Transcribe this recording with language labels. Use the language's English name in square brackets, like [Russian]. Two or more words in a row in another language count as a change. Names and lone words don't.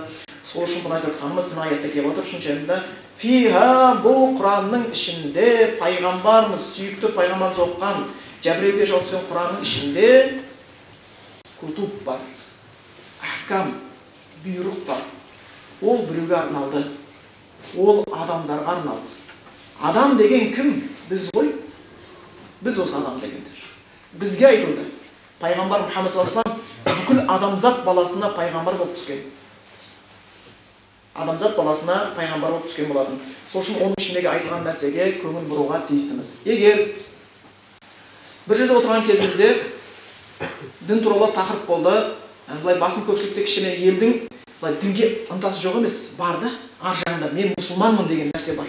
[Kazakh] Сол үшін бұны айтып жатқанымыз мына аятта келіп отыр, үшінші аятта фиха, бұл Құранның ішінде пайғамбарымыз, сүйікті пайғамбарымыз оқыған Жәбірелге жауап түскен Құранның ішінде кутуб бар, ахкам, бұйрық бар. Ол біреуге арналды. Ол адамдарға арналды. Адам деген кім? Біз ғой. Біз осы адам дегендер. Бізге айтылды. Пайғамбар Мұхаммед [Arabic] صلى الله عليه وسلم [Kazakh] бүкіл адамзат баласына пайғамбар болып түскен. Адамзат баласына пайғамбар болып түскен болатын. Сол үшін оның ішіндегі айтылған нәрсеге көңіл бұруға тиістіміз. Егер бір жерде отырған кезімізде дін туралы тақырып болды, былай басым көпшілікте кішкене елдің былай дінге ынтасы жоқ емес, бар да, ар жағында мен мұсылманмын деген нәрсе бар.